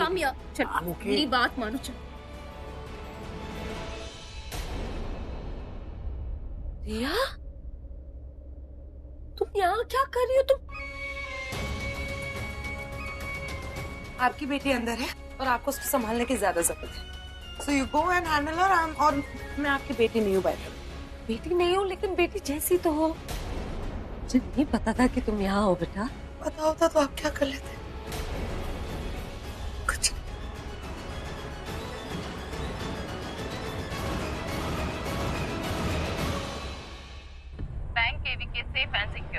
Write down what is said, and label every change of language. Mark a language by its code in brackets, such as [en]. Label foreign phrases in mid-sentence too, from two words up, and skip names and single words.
[hi] कम या चलो, मेरी बात मानो, चलो। रिया, तुम यहाँ क्या कर रही हो? तुम आपकी बेटी अंदर है और आपको उसको संभालने की ज्यादा जरूरत है। [en] So you go and handle her. [hi] और मैं आपकी बेटी नहीं हूँ भाई। बेटी नहीं हो, लेकिन बेटी जैसी तो हो। मुझे नहीं पता था कि तुम यहाँ हो बेटा। पता होता तो आप क्या कर लेते? कुछ [en] Bank KVK safe and secure.